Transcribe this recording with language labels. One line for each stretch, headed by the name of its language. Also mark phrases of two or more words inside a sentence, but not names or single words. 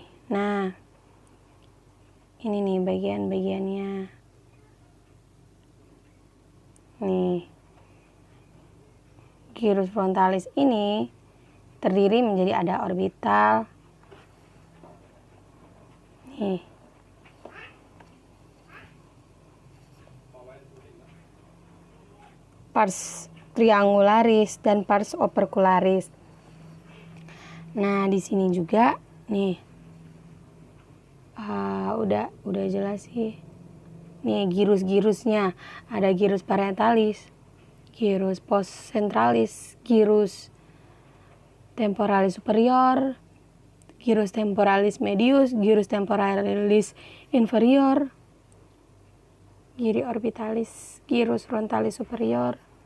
Indonesian: Nah, ini nih bagian-bagiannya. Nih,
Latin: gyrus frontalis
Indonesian: ini terdiri menjadi ada orbital. Nih.
Latin: Pars triangularis dan pars opercularis.
Indonesian: Nah, di sini juga nih. Udah jelas sih. Nih gyrus-gyrusnya.
Latin: Ada gyrus parietalis, gyrus postcentralis, gyrus temporalis superior, gyrus temporalis medius, gyrus temporalis inferior, gyrus orbitalis, gyrus frontalis superior.